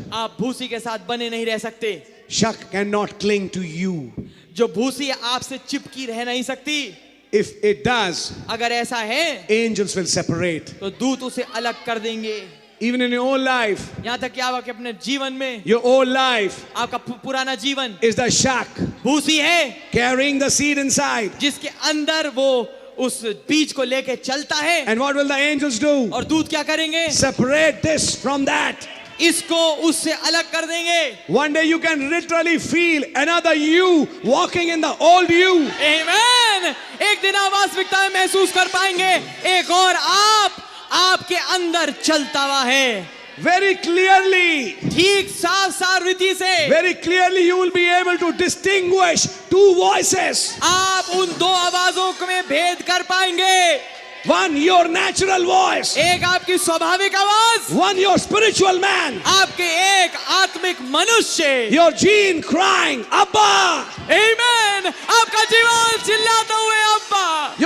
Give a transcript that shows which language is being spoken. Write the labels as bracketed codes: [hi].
[hi] आप भूसी के साथ बने नहीं रह सकते। [en] Shuck cannot cling to you. [hi] जो भूसी आपसे चिपकी रह नहीं सकती। [en] If it does, [hi] अगर ऐसा है, [en] angels will separate. [hi] तो दूत उसे अलग कर देंगे। [en] Even in your own life, [hi] यहाँ तक कि आप अपने जीवन में, [en] your old life [hi] आपका पुराना जीवन [en] is the shuck [hi] भूसी है, [en] carrying the seed inside. [hi] जिसके अंदर वो उस बीज को लेके चलता है। [en] And what will the angels do? [hi] और दूत क्या करेंगे? [en] Separate this from that. [hi] इसको उससे अलग कर देंगे। [en] One day you can literally feel another you walking in the old you. Amen। [hi] एक दिन आप वास्तविकता में महसूस कर पाएंगे एक और आप आपके अंदर चलता हुआ है। [en] Very clearly, [hi] ठीक साफ साफ रीति से, [en] very clearly you will be able to distinguish two voices. [hi] आप उन दो आवाजों में भेद कर पाएंगे। [en] One your natural voice, [hi] एक आपकी स्वाभाविक आवाज, [en] one your spiritual man, [hi] आपके एक आत्मिक मनुष्य। [en] your gene crying Abba, Amen। [hi] आपका जीवन चिल्लाता हुए अब्बा,